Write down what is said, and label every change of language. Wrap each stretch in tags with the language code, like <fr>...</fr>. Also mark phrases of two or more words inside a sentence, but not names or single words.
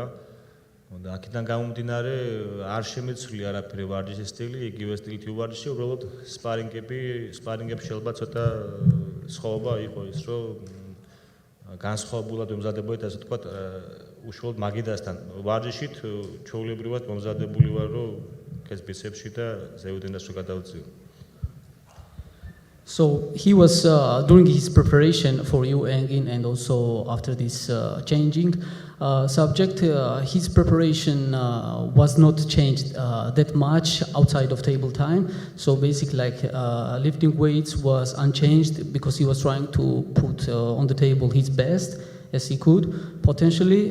<ka>და აქედან გამომდინარე არ შემეცვლი არაფერი ვარჯიშის სტილი, იგივე სტილით ვარჯიში, უბრალოდ სპარინგებში შეიძლება ცოტა სხვაობა იყო ის, რომ განსხვავებულად მომზადებოდით, ასე ვთქვათ, უშუალოდ მაგიდასთან ვარჯიშით ჩვეულებრივად მომზადებული ვარ, რომ ეს ბიცეპსში და ზეუდენას რო გადავწიო.</ka> <en>So he was during his preparation for you, Engin, and also after this changing subject, his preparation was not changed that much outside of table time. So basically, like lifting weights was unchanged because he was trying to put on the table his best as he could potentially.</en>